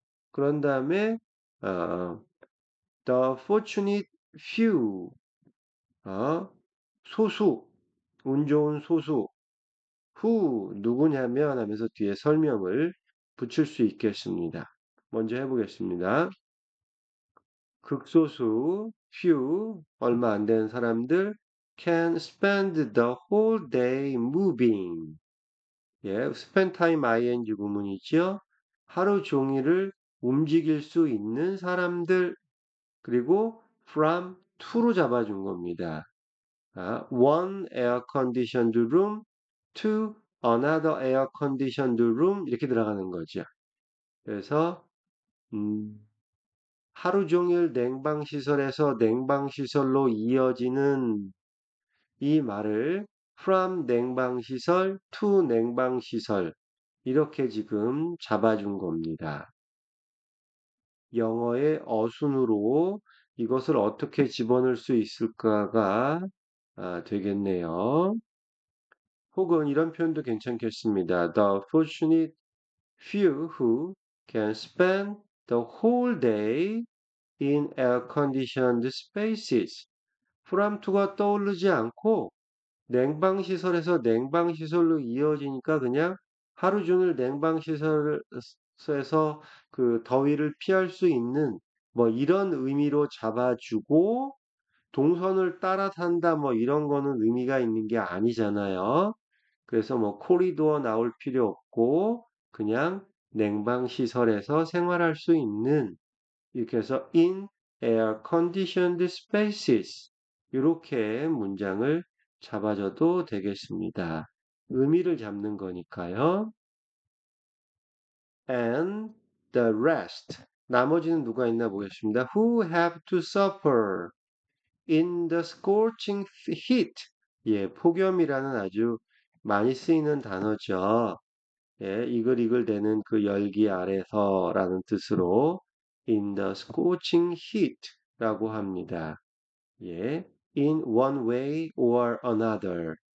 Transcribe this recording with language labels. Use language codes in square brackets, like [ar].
[ko] 그런 다음에 어, [en] the fortunate few, [ko] 소수, 운 좋은 소수, who 누구냐면 하면서 뒤에 설명을 붙일 수 있겠습니다. 먼저 해보겠습니다. [en] 극소수, few, [ko] 얼마 안 되는 사람들 [en] can spend the whole day moving. [ko] 예, spend time ing 구문이죠. 하루 종일을 움직일 수 있는 사람들, 그리고 from to로 잡아준 겁니다. [en] one air conditioned room to another air conditioned room [ko] 이렇게 들어가는 거죠. 그래서 음, 하루 종일 냉방 시설에서 냉방 시설로 이어지는 이 말을 from 냉방 시설 to 냉방 시설 이렇게 지금 잡아준 겁니다. 영어의 어순으로 이것을 어떻게 집어넣을 수 있을까가 되겠네요. 혹은 이런 표현도 괜찮겠습니다. [en] The fortunate few who can spend the whole day in air-conditioned spaces. [ko] from to가 떠오르지 않고 냉방시설에서 냉방시설로 이어지니까 그냥 하루 종일 냉방시설에서 그 더위를 피할 수 있는 뭐 이런 의미로 잡아주고 동선을 따라 산다 뭐 이런 거는 의미가 있는 게 아니잖아요. 그래서 뭐 코리도어 나올 필요 없고 그냥 냉방시설에서 생활할 수 있는 이렇게 해서 [en] in air conditioned spaces [ko] 이렇게 문장을 잡아줘도 되겠습니다. 의미를 잡는 거니까요. [en] And the rest. [ko] 나머지는 누가 있나 보겠습니다. [en] Who have to suffer in the scorching heat. [ko] 예, 폭염이라는 아주 많이 쓰이는 단어죠. 예, 이글이글대는 그 열기 아래서라는 뜻으로 [en] in the scorching heat [ko] 라고 합니다. [en] 예, in one way or another.